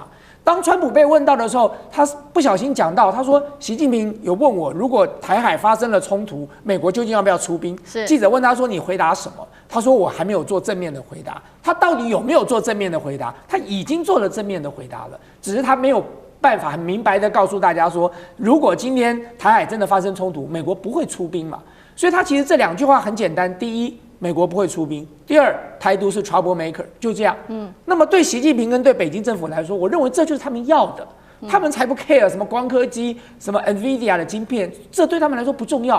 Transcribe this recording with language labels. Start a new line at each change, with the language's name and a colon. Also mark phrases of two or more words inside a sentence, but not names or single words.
Chinese: 當川普被問到的時候，他不小心講到，他說習近平有問我，如果台海發生了衝突，美國究竟要不要出兵？記者問他說你回答什麼？他說我還沒有做正面的回答。他到底有沒有做正面的回答？他已經做了正面的回答了，只是他沒有辦法很明白的告訴大家說，如果今天台海真的發生衝突，美國不會出兵嘛。所以他其實這兩句話很簡單，第一，美國不會出兵；第二，台獨是
English: trouble maker，
Chinese: 就這樣。那麼對習近平跟對北京政府來說，我認為這就是他們要的，他們才不 care 什麼光刻機、什麼 NVIDIA 的晶片，這對他們來說不重要。